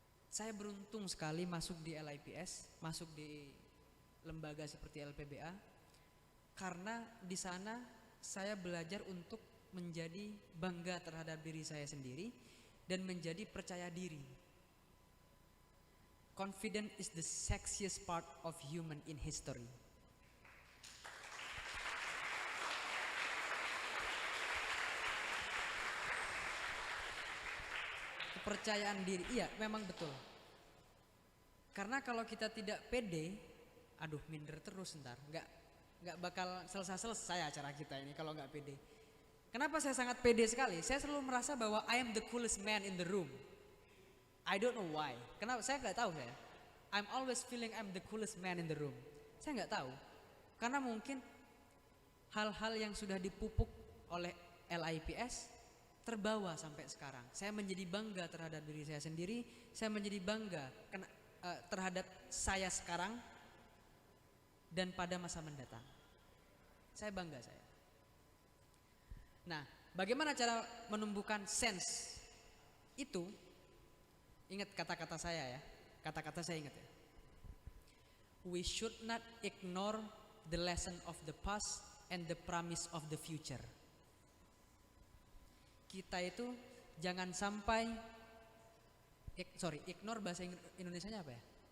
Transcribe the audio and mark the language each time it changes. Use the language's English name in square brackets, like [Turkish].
[Indonesian] Saya beruntung sekali masuk di LIPS, masuk di lembaga seperti LPBA, karena di sana saya belajar untuk menjadi bangga terhadap diri saya sendiri dan menjadi percaya diri. [English] Confidence is the sexiest part of human in history. [Indonesian] Kepercayaan diri, iya memang betul. Karena kalau kita tidak pede, aduh minder terus ntar, nggak bakal selesai acara kita ini kalau nggak pede. Kenapa saya sangat pede sekali? Saya selalu merasa bahwa [English] I am the coolest man in the room. I don't know why. [Indonesian] Kenapa? Saya nggak tahu saya. [English] I'm always feeling I'm the coolest man in the room. [Indonesian] Saya nggak tahu. Karena mungkin hal-hal yang sudah dipupuk oleh LIPS terbawa sampai sekarang. Saya menjadi bangga terhadap diri saya sendiri. Saya menjadi bangga terhadap saya sekarang dan pada masa mendatang. Saya bangga saya. Nah, bagaimana cara menumbuhkan sense itu? Ingat kata-kata saya ya. Kata-kata saya ingat ya. [English] We should not ignore the lesson of the past and the promise of the future. [Indonesian] Kita itu jangan sampai ignore bahasa Indonesianya apa ya?